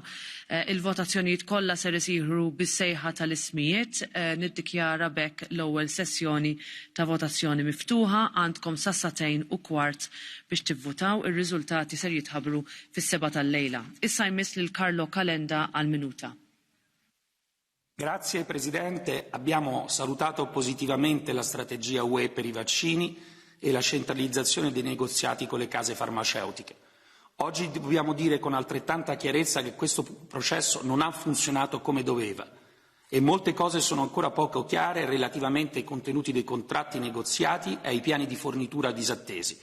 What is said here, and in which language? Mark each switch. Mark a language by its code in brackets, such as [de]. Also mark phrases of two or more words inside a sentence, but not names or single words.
[mt] Il-votazzjonijiet kollha ser isiru bis-sejħa tal-ismijiet, niddikjara bekk l-ewwel sessjoni ta' votazzjoni miftuħa għandkom sa' 2:15 biex tivvutaw, ir-riżultati ser jitħabbru fis-7 tal-lejla. Issa jmiss lil Carlo Calenda għal minuta. [it] Grazie Presidente, abbiamo salutato positivamente la strategia UE per i vaccini e la centralizzazione dei negoziati con le case farmaceutiche. Oggi dobbiamo dire con altrettanta chiarezza che questo processo non ha funzionato come doveva e molte cose sono ancora poco chiare relativamente ai contenuti dei contratti negoziati e ai piani di fornitura disattesi.